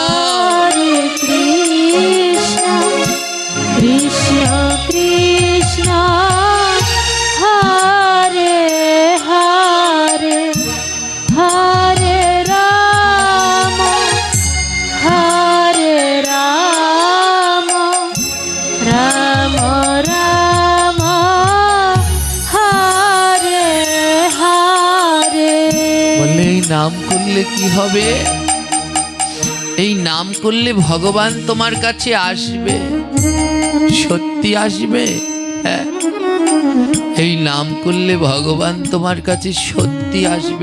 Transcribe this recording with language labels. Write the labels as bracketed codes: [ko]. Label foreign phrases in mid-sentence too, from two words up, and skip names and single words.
[sa] Hare Krishna Krishna Krishna Hare Hare Hare Rama Hare Rama Rama Rama Hare Hare [bn] বললে এই নাম করলে কি হবে? এই নাম করলে ভগবান তোমার কাছে আসবে, সত্যি আসবে। হ্যাঁ, এই নাম করলে ভগবান তোমার কাছে সত্যি আসবে।